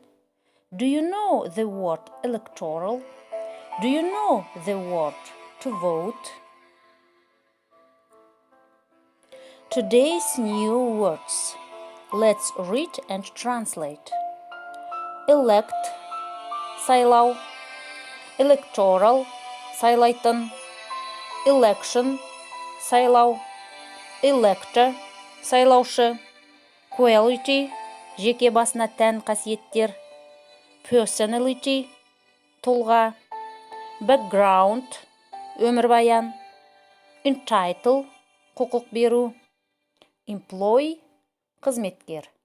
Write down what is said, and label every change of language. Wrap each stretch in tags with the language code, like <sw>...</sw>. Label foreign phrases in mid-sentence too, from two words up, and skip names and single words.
<en>Do you know the word electoral? Do you know the word to vote? Today's new words. Let's read and translate. Elect,</en> <kk>сайлау. Electoral, сайлайтын. Election, сайлау. Elector, сайлаушы. Quality, жеке басына тән қасиеттер. Personality, тұлға. Background, өмірбаян. Entitle, құқық беру. Employee, қызметкер.</kk>